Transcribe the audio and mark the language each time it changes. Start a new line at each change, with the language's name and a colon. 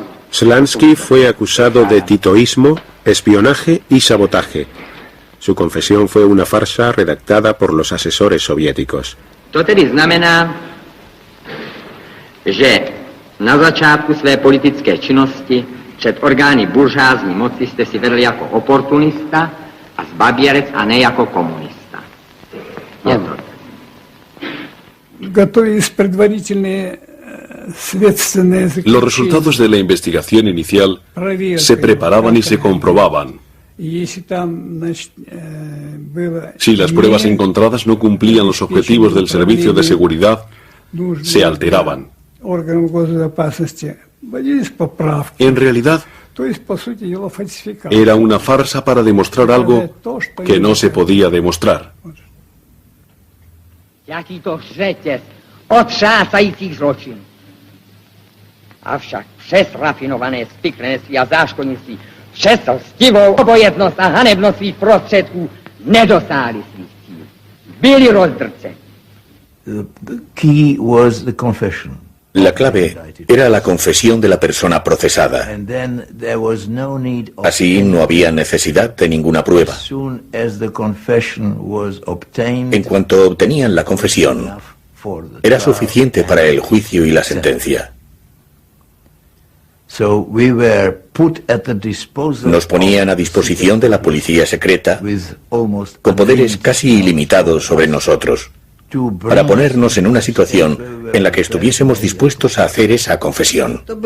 Spanish: Slansky fue acusado de titoísmo, espionaje y sabotaje. Su confesión fue una farsa redactada por los asesores soviéticos.
Czech: To tedy znamená, že na začátku své politické činnosti před orgány buržázní moci jste si vedl jako oportunista a zbaběrec a ne jako komunista. Je to.
Russian: Готовились предварительные следственные заключения.
Spanish: Los resultados de la investigación inicial se preparaban y se comprobaban.
Russian: Если там, значит, было
Spanish: Si las pruebas encontradas no cumplían los objetivos del servicio de seguridad, se alteraban.
Russian: органов госбезопасности вводились поправки.
Spanish: En realidad,
Russian: То есть, по сути дела, фальсификация.
Spanish: era una farsa para demostrar algo que no se podía demostrar.
Czech: Jaký to řetěz otřásajících zločinů. Avšak přes rafinované spiklenství a záškodnictví, přes lstivou obojetnost a hanebnost svých prostředků nedosáhli svých cílů. Byli rozdrceni.
English: The key was the confession.
Spanish: La clave era la confesión de la persona procesada.
English: And then there was no need of
Spanish: Así no había necesidad de ninguna prueba.
English: As soon as the confession was obtained,
Spanish: En cuanto obtenían la confesión, era suficiente para el juicio y la sentencia.
English: so we were put at the disposal
Spanish: Nos ponían a disposición de la policía secreta
English: with almost
Spanish: con poderes casi ilimitados sobre nosotros, para ponernos en una situación en la que estuviésemos dispuestos a hacer esa confesión.